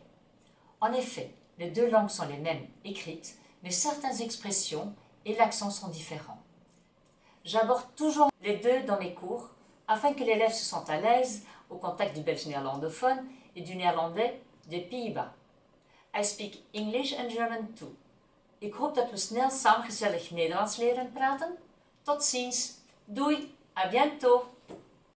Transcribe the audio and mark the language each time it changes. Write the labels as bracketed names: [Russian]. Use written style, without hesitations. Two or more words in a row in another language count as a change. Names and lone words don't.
[French] En effet, les deux langues sont les mêmes écrites, mais certaines expressions et l'accent sont différents. J'aborde toujours les deux dans mes cours afin que l'élève se sente à l'aise au contact du belge néerlandophone et du néerlandais des Pays-Bas. [English] I speak English and German too. [Dutch] Ik hoop dat we snel samen gezellig Nederlands leren praten. Tot ziens. Doei. [French] À bientôt.